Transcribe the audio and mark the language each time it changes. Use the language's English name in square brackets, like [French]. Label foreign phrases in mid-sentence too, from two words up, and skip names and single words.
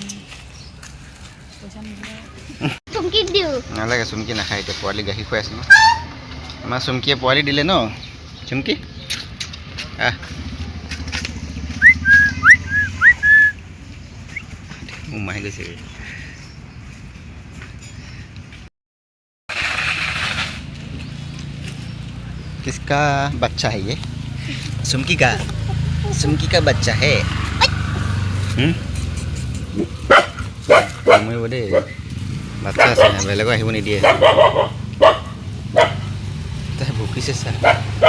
[Assamese] চুমকিক দিওঁ নালাগে, চুমকি নাখায় এতিয়া। পোৱালি গাখীৰ খুৱাই আছে ন। আমাৰ চুমকিয়ে পোৱালি দিলে ন। চুমকি মাহি গৈছে। [Hindi] किसका बच्चा है ये? चुमकी का बच्चा है। [Assamese] কামুৰিব দেই, বাচ্চা আছে, বেলেগক আহিব নিদিয়ে। তাই ভুকিছে চা।